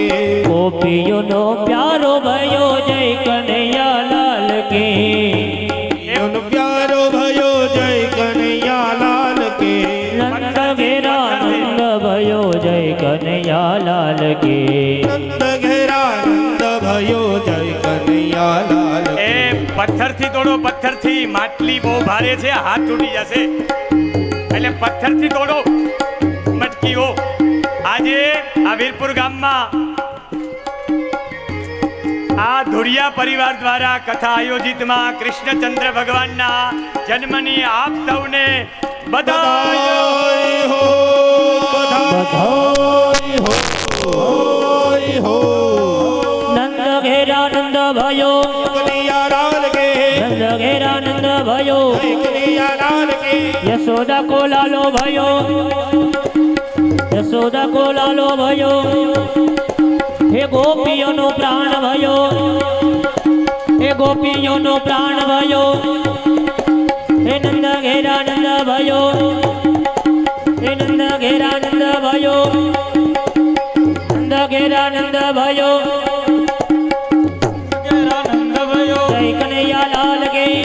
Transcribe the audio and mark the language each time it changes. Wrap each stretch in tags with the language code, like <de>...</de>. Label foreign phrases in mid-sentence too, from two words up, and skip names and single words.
<hi>गोपियों नो प्यारो भयो जय कन्हैया लाल के, गोपियों नो प्यारो भयो जय कन्हैया लाल के, नंद घेरा नंद भयो जय कन्हैया लाल के, नंद घेरा नंद भयो जय कन्हैया लाल के,</hi> <gu>એ પથ્થરથી તોડો, પથ્થરથી માટલી બહુ ભારે છે, હાથ તૂટી જશે, એટલે પથ્થરથી તોડો મટકીઓ। આજે આ વીરપુર ગામમાં આ ધુરિયા પરિવાર દ્વારા કથા આયોજિતમાં કૃષ્ણચંદ્ર ભગવાનના જન્મની આપ સૌને બધાઈ</gu> <hi>हो बधाई हो। बधाई हो। नंद घेरा नंद भयो, कन्हैया लाल के, नंद घेरा नंद भयो, जय कन्हैया लाल के, यशोदा को लालो भयो, यशोदा को लालो भयो, हे गोपियों नो प्राण भयो, हे गोपियों नो प्राण भयो, हे नंद घेरा नंद भयो, हे नंद घेरा नंद भयो, नंद घेरा नंद भयो, जय कन्हैया लाल के,</hi>